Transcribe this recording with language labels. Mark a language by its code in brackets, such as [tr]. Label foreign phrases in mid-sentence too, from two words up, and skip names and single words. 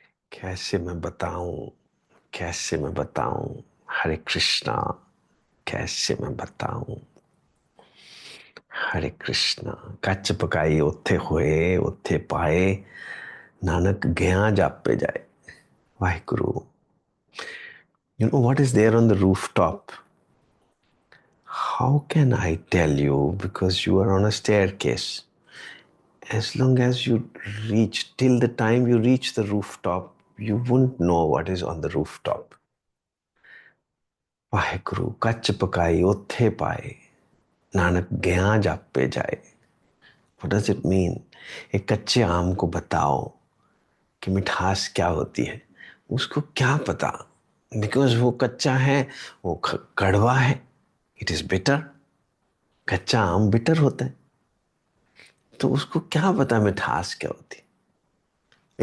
[hi] कैसे मैं बताऊं, कैसे मैं बताऊं। हरे कृष्णा। कैसे मैं बताऊं। हरे कृष्णा। [pa] ਕੱਚ ਪਕਾਈ ਉੱਥੇ ਹੋਏ ਉੱਥੇ ਪਾਏ ਨਾਨਕ ਗਿਆ ਜਾਪੇ ਜਾਏ। ਵਾਹਿਗੁਰੂ। [en] You know what is there on the rooftop? How can I tell you? Because you are on a staircase. As long as you reach, till the time you reach the rooftop, you won't know what is on the rooftop. [pa] ਵਾਹਿਗੁਰੂ ਕੱਚ ਪਕਾਈ ਉੱਥੇ ਪਾਏ ਨਾਨਕ ਗਇਆ ਜਾਪੇ ਜਾਏ। [en] What does it mean? [hi] एक कच्चे आम को बताओ कि मिठास क्या होती है, उसको क्या पता। बिकॉज वो कच्चा है, वो कड़वा है, [en] it is bitter. [hi] कच्चा आम बिटर होता है, तो उसको क्या पता मिठास क्या होती है।